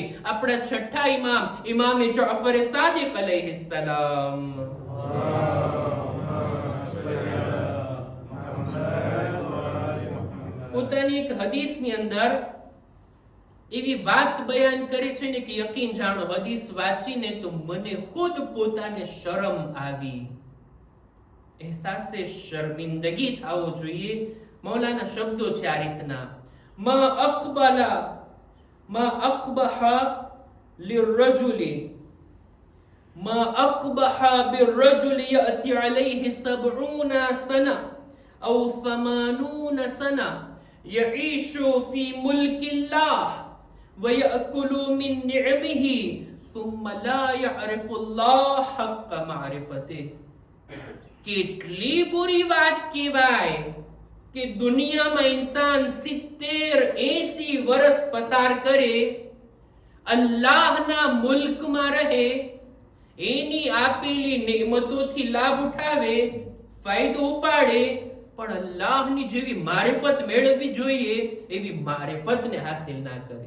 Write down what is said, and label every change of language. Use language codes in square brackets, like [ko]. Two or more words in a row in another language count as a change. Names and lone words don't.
[gu] આપણા છઠ્ઠા ઇમામ ઇમામે જાફર સાદિક અલૈહિસ્સલામ, પોતાની એક હદીસની અંદર એવી વાત બયાન કરે છે ને કે યકીન જાણો, હદીસ વાંચીને તો મને ખુદ પોતાને શરમ આવી, અહેસાસે શર્મિંદગી થવો જોઈએ. મૌલાના શબ્દો છે આ રીતના: [ar] ما أقبح للرجل યأتي عليه 70 سنة أو 80 سنة يعيش في ملك الله ويأكل من نعمه ثم لا يعرف الله حق معرفته. [gu] કેટલી બુરી વાત કહેવાય કે દુનિયામાં ઇન્સાન 70-80 વર્ષ પસાર કરે, અલ્લાહના મુલ્કમાં રહે, એની આપેલી નેમતોથી લાભ ઉઠાવે, ફાયદો ઉપાડે, પણ અલ્લાહની જેવી મારિફત મેળવવી જોઈએ એવી મારિફતને હાસિલ ના કરે.